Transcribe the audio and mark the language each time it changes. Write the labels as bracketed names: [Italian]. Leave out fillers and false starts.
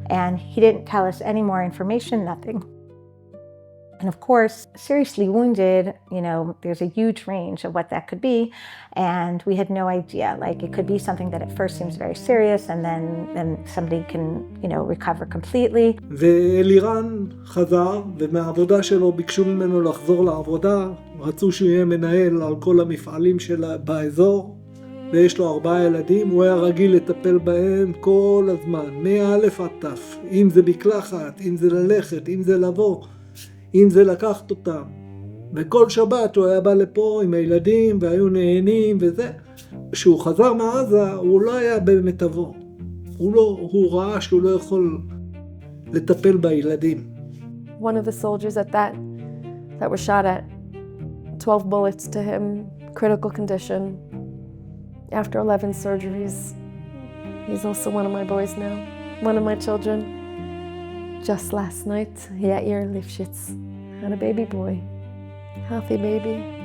[English] And he didn't tell us any more information, nothing. And of course, seriously wounded, you know, there's a huge range of what that could be. And we had no idea. Like, it could be something that at first seems very serious and then somebody can, you know, recover completely. [Hebrew] ואלירן חזר, ומהעבודה שלו ביקשו ממנו לחזור לעבודה. רצו שהוא יהיה מנהל על כל המפעלים באזור. ויש לו 4 ילדים, הוא היה רגיל לטפל בהם כל הזמן, מא' עד ת'. אם זה מקלחת, אם זה ללכת, אם זה לבוא. אם זה לקחת אותם. וכל שבת הוא היה בא לפה עם הילדים והיו נהנים וזה. כשהוא חזר מעזה הוא לא היה במיטבו. הוא ראה שהוא לא יכול לטפל בילדים. [English] One of the soldiers at that was shot at, 12 bullets to him, critical condition, after 11 surgeries. He's also one of my boys now, one of my children. Just last night, Yair Lifshitz had a baby boy, healthy baby.